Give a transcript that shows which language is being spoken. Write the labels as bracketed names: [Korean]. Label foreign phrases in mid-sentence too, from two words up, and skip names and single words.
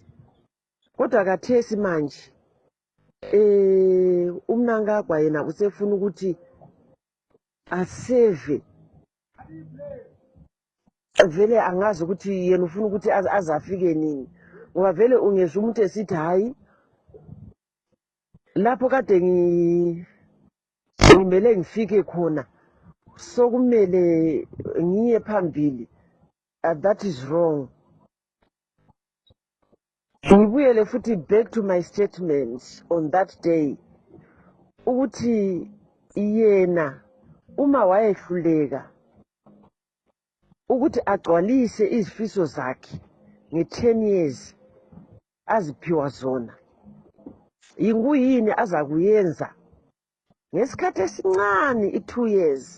[North Ndebele] Kodwa kathesi manje uMnangagwa yena usefuna ukuthi aseve, vele angazi ukuthi yena ufuna ukuthi azafike nini ngoba vele ungezwa umuntu esithi hayi lapho kade ngimele ngifike khona sokumele ngiye phambili. [English] That is wrong. [North Ndebele] Ngibuyele futhi [English] back to my statement on that day [North Ndebele] ukuthi yena uma wayehluleka ukuthi agcwalise izifiso zakhe nge-10 years aziphiwa zona, yini aza kuyenza ngesikhathi esincane i-2 years.